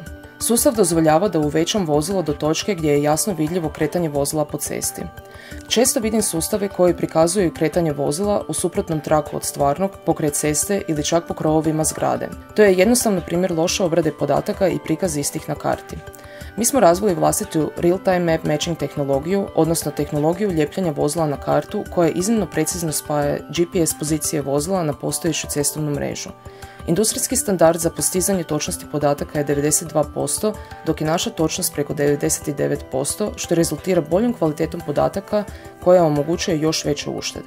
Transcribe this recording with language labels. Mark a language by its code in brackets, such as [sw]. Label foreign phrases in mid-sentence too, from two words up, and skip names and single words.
[hr] Sustav dozvoljava da uvećam vozilo do točke gdje je jasno vidljivo kretanje vozila po cesti. Često vidim sustave koji prikazuju kretanje vozila u suprotnom traku od stvarnog, pokraj ceste ili čak po krovovima zgrade. To je jednostavno primjer loše obrade podataka i prikaz istih na karti. Mi smo razvili vlastitu [en] real-time map matching [hr] tehnologiju, odnosno tehnologiju ljepljenja vozila na kartu koja iznimno precizno spaja GPS pozicije vozila na postojeću cestovnu mrežu. Industrijski standard za postizanje točnosti podataka je 92%, dok je naša točnost preko 99%, što rezultira boljom kvalitetom podataka koja omogućuje još veće uštede.